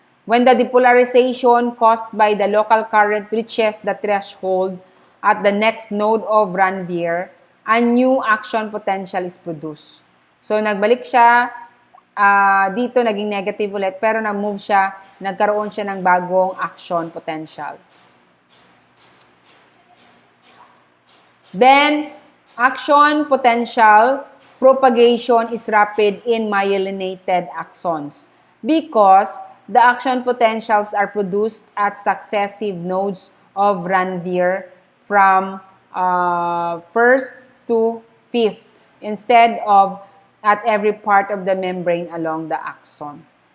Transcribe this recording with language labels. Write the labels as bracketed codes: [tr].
[en] When the depolarization caused by the local current reaches the threshold at the next node of Ranvier, a new action potential is produced. [tl] So, nagbalik siya, dito naging negative ulit, pero nag-move siya, nagkaroon siya ng bagong action potential. [en] Then, action potential propagation is rapid in myelinated axons because the action potentials are produced at successive nodes of Ranvier from first to fifth instead of at every part of the membrane along the axon.